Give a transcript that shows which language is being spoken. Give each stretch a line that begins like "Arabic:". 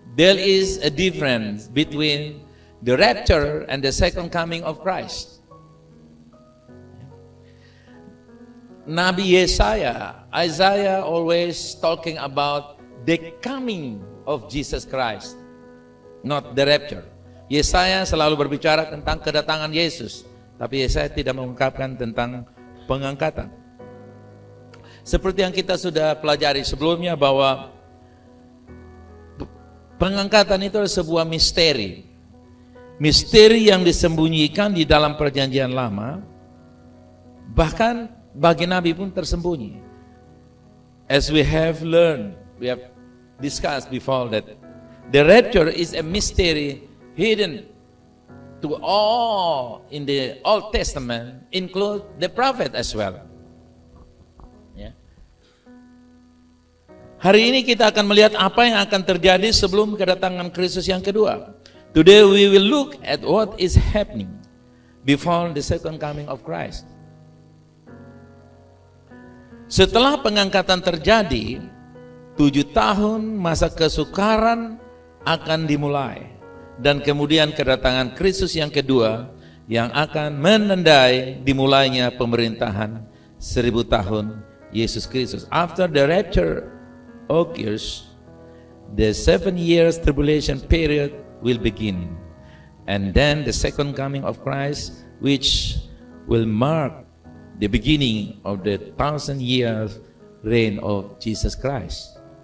English: There is a difference between the rapture and the second coming of Christ. Nabi Isaiah always talking about the coming of Jesus Christ, not the rapture.
Indonesian: Yesaya selalu berbicara tentang kedatangan Yesus, tapi Yesaya tidak mengungkapkan tentang pengangkatan. Seperti yang kita sudah pelajari sebelumnya bahwa pengangkatan itu adalah sebuah misteri. Misteri yang disembunyikan di dalam perjanjian lama, bahkan bagi Nabi pun tersembunyi.
English: As we have learned, we have discussed before that the rapture is a mystery hidden to all in the Old Testament, include the prophet as well.
Indonesian: Hari ini kita akan melihat apa yang akan terjadi sebelum kedatangan Kristus yang kedua.
English: Today we will look at what is happening before the second coming of Christ.
Indonesian: Setelah pengangkatan terjadi, 7 tahun masa kesukaran akan dimulai. Dan kemudian kedatangan Kristus yang kedua yang akan menandai dimulainya pemerintahan 1000 tahun Yesus Kristus.
English: After the rapture occurs, the 7 years tribulation period will begin, and then the second coming of Christ, which will mark the beginning of the 1,000 years reign of Jesus Christ.